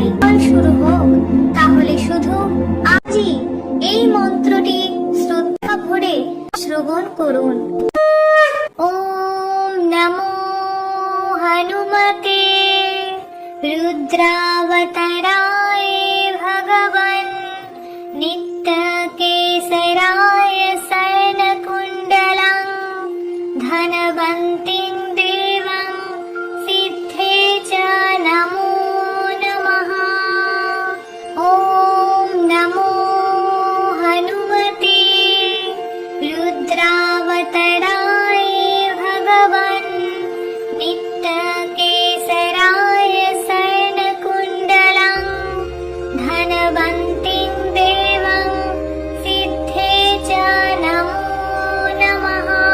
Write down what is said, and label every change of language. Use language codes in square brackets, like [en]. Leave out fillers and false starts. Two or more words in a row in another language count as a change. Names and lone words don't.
[bn] শুরু হোক তাহলে শুধু আজই এই মন্ত্রটি শ্রদ্ধা ভরে শ্রবণ করুন। [sa] ওম নমো হনুমতে রুদ্রাবতারায় ভগবান নিত্য কেশরায় শয়নকুণ্ডলং ধনবন্তিং দেবং সিদ্ধে চ নমো নমঃ। ওম নমো হনুমতে রুদ্রাবতারায় ভগবান নিত্য কেশরায় শয়নকুণ্ডলং ধনবন্তিং দেবং সিদ্ধে চ নমো নমঃ।